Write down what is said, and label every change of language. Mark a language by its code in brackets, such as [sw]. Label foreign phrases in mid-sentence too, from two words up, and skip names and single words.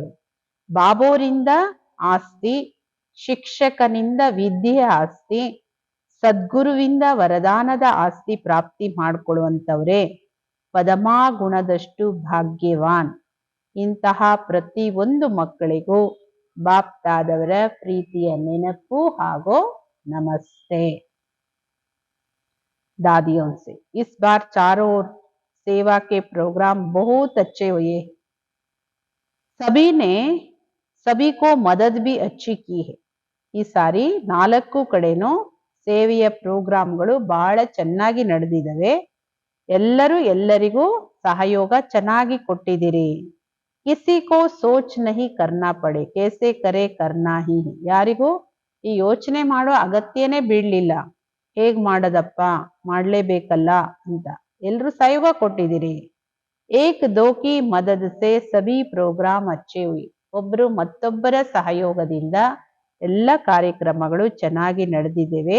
[kn] ಬಾಬೋರಿಂದ ಆಸ್ತಿ, ಶಿಕ್ಷಕನಿಂದ ವಿದ್ಯೆಯ ಆಸ್ತಿ, ಸದ್ಗುರುವಿಂದ ವರದಾನದ ಆಸ್ತಿ ಪ್ರಾಪ್ತಿ ಮಾಡಿಕೊಳ್ಳುವಂಥವ್ರೆ ಪದಮಾ ಗುಣದಷ್ಟು ಭಾಗ್ಯವಾನ್. ಇಂತಹ ಪ್ರತಿಯೊಂದು ಮಕ್ಕಳಿಗೂ ಬಾಪ್ ದಾದವರ ಪ್ರೀತಿಯ ನೆನಪು ಹಾಗೂ नमस्ते. [hi] दादियों से इस बार चारों ओर सेवा के प्रोग्राम बहुत अच्छे हुए. सभी ने सभी को मदद भी अच्छी की है. [kn] ಈ ಸಾರಿ 4 ಕಡೆನೂ ಸೇವೆಯ ಪ್ರೋಗ್ರಾಮ್ಗಳು ಬಹಳ ಚೆನ್ನಾಗಿ ನಡೆದಿದ್ದಾವೆ. ಎಲ್ಲರೂ ಎಲ್ಲರಿಗೂ ಸಹಯೋಗ ಚೆನ್ನಾಗಿ ಕೊಟ್ಟಿದ್ದೀರಿ. [hi] किसी को सोच नहीं करना पड़े, कैसे करे करना ही है. [kn] ಯಾರಿಗೂ ಈ ಯೋಚನೆ ಮಾಡೋ ಅಗತ್ಯನೇ ಬೀಳಲಿಲ್ಲ. ಹೇಗ್ ಮಾಡೋದಪ್ಪ, ಮಾಡ್ಲೇಬೇಕಲ್ಲ ಅಂತ ಎಲ್ರು ಸಹಯೋಗ ಕೊಟ್ಟಿದ್ದೀರಿ. [hi] एक दो की मदद से सभी प्रोग्राम अच्छे हुए. [kn] ಒಬ್ರು ಮತ್ತೊಬ್ಬರ ಸಹಯೋಗದಿಂದ ಎಲ್ಲ ಕಾರ್ಯಕ್ರಮಗಳು ಚೆನ್ನಾಗಿ ನಡೆದಿದ್ದೇವೆ.